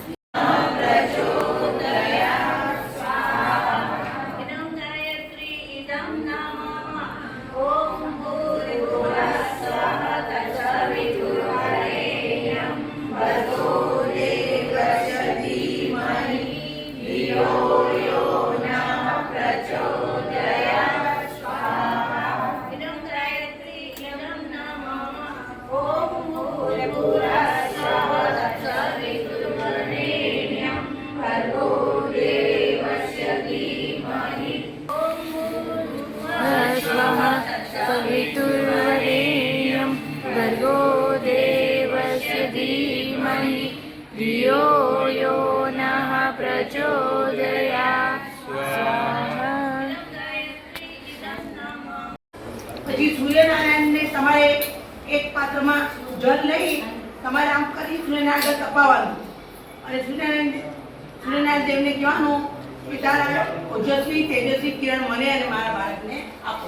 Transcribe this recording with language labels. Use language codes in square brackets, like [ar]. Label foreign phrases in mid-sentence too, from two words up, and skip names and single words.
[sa] ઇદં ગાયત્રી ઇદં નામ ઓમ ભૂર્ભુવઃ સ્વઃ તત્સવિતુર્વરેણ્યં ભર્ગો દેવસ્ય ધીમહિ ધિયો યો નઃ પ્રચોદયાत्. સ્વાહા. ઇદં ગાયત્રી ઇદં નામ ઓમ ભૂર્ભુવઃ સ્વઃ તત્સવિતુર્વરેણ્યં ભર્ગો દેવસ્ય ધીમહિ सवितुर्वरेण्यं भर्गो देवस्य धीमहि धियो यो नः प्रचोदयात्. स्वाहा. [gu] પછી સૂર્યનારાયણને તમારે એક પાત્રમાં જળ લઈ તમારે આમ કરી સૂર્યનારાયણ આગળ તપાવવાનું અને સૂર્યનારાયણ દેવને કહેવાનું કે તારા ઓજસ્વી તેજસ્વી કિરણ મને અને મારા બાળકને આપો.